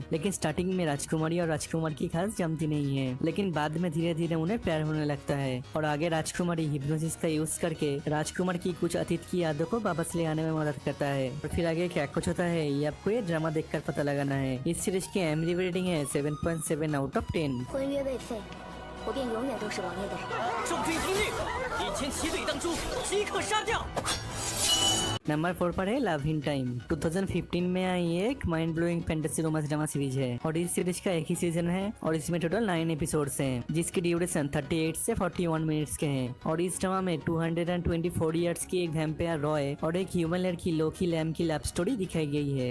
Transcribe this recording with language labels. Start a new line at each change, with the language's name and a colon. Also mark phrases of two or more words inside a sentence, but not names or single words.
Hindi: लेकिन स्टार्टिंग में राजकुमारी और राजकुमार की खास जमती नहीं है, लेकिन बाद में धीरे धीरे उन्हें प्यार होने लगता है और आगे राजकुमारी हिप्नोसिस का यूज करके राजकुमार की कुछ अतीत की यादों को वापस ले आने में मदद करता है। और फिर आगे क्या कुछ होता है ये आपको ये ड्रामा देखकर पता लगाना है। इस सीरीज की IMDb रेटिंग है 7.7
English: out of
Hindi: 10।
Chinese: 婚约未遂，我便永远都是王爷的人。众军听令，一千骑队当诛，即刻杀掉。
Hindi: नंबर 4 पर है लव इन टाइम। 2015 में आई एक
English: mind blowing fantasy romance drama series
Hindi: है और इस सीरीज का एक ही सीजन है और इसमें टोटल 9 एपिसोड्स हैं जिसकी ड्यूरेशन 38 से 41 मिनट्स के हैं। और इस ड्रामा में 224 इयर्स की एक वैम्पायर रॉय और एक ह्यूमन लड़की लोकी लैम की
English: love story
Hindi: दिखाई गई है।